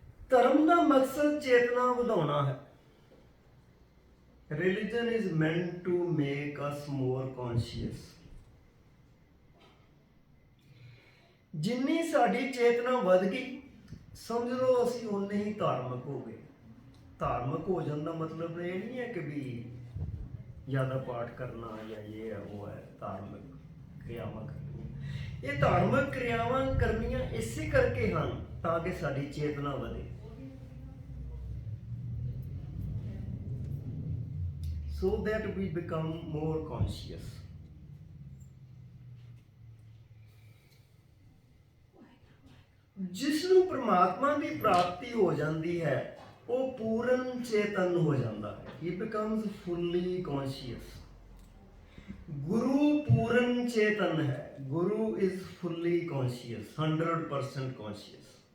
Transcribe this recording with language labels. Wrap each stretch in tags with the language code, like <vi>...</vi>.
<pa>ਧਰਮ ਦਾ ਮਕਸਦ ਚੇਤਨਾ ਵਧਾਉਣਾ ਹੈ।</pa> <en>Religion is meant to make us more conscious.</en> <pa>ਜਿੰਨੀ ਸਾਡੀ ਚੇਤਨਾ ਵੱਧ ਗਈ, ਸਮਝ ਲਓ ਅਸੀਂ ਉਨੇ ਹੀ ਧਾਰਮਿਕ ਹੋ ਗਏ। ਧਾਰਮਿਕ ਹੋ ਜਾਣ ਦਾ ਮਤਲਬ ਇਹ ਨਹੀਂ ਹੈ ਕਿ ਵੀ ਜ਼ਿਆਦਾ ਪਾਠ ਕਰਨਾ ਜਾਂ ਇਹ ਹੈ ਉਹ ਹੈ ਧਾਰਮਿਕ ਕਿਰਿਆਵਾਂ ਕਰਨੀਆਂ। ਇਹ ਧਾਰਮਿਕ ਕਿਰਿਆਵਾਂ ਕਰਨੀਆਂ ਇਸੇ ਕਰਕੇ ਹਨ ਤਾਂ ਕਿ ਸਾਡੀ ਚੇਤਨਾ ਵਧੇ।</pa> <en>So that we become more conscious.</en> <pa>ਜਿਸ ਨੂੰ ਪ੍ਰਮਾਤਮਾ ਦੀ ਪ੍ਰਾਪਤੀ ਹੋ ਜਾਂਦੀ ਹੈ ਉਹ ਪੂਰਨ ਚੇਤਨ ਹੋ ਜਾਂਦਾ ਹੈ।</pa> <en>He becomes fully conscious.</en> <pa>ਗੁਰੂ ਪੂਰਨ ਚੇਤਨ ਹੈ।</pa> <en>Guru is fully conscious, 100% conscious.</en>